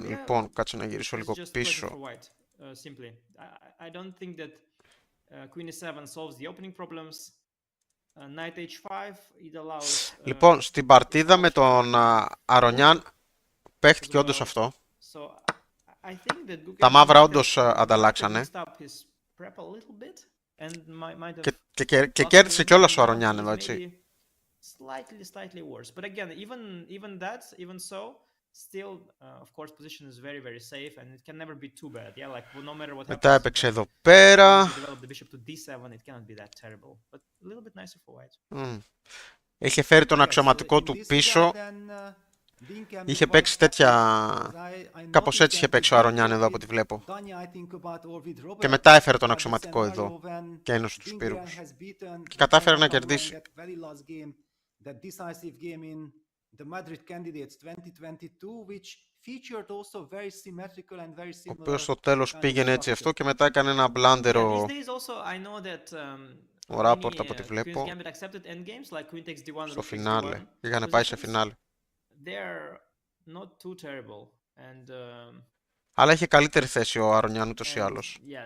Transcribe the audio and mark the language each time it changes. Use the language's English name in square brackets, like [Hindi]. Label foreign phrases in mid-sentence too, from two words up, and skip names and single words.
[Greek] Λοιπόν, κάτσε να γυρίσω λίγο πίσω. Λοιπόν, στην παρτίδα με τον Αρονιάν παίχτηκε όντως αυτό. Τα μαύρα όντως ανταλλάξανε. Και κέρδισε κιόλας ο Αρονιάν εδώ, έτσι. [English] Slightly worse, but again, even so, still, of course, position is very, very safe, and it can never be too bad. Yeah, like no matter what happens. [Greek] Μετά έπαιξε εδώ πέρα. [English] Develop the bishop to d7, it cannot be that terrible, but a little bit nicer for white. [Greek] Είχε φέρει τον αξιωματικό του πίσω. Είχε παίξει τέτοια. Κάπως έτσι είχε παίξει ο Αρονιάν εδώ από ό,τι βλέπω. Και μετά έφερε τον αξιωματικό εδώ και ένωσε τους πύργους. Και κατάφερε να κερδίσει. [English] The decisive game in the Madrid Candidates 2022, which featured also very symmetrical and very similar. [Greek] Ο οποίος στο τέλος πήγαινε έτσι αυτό και μετά έκανε ένα μπλάντερο. Ο Ράπορτ από ό,τι βλέπω. Στο φινάλε. Είχαν πάει σε φινάλε. Αλλά είχε καλύτερη θέση ο Αρονιάν ούτως ή άλλως.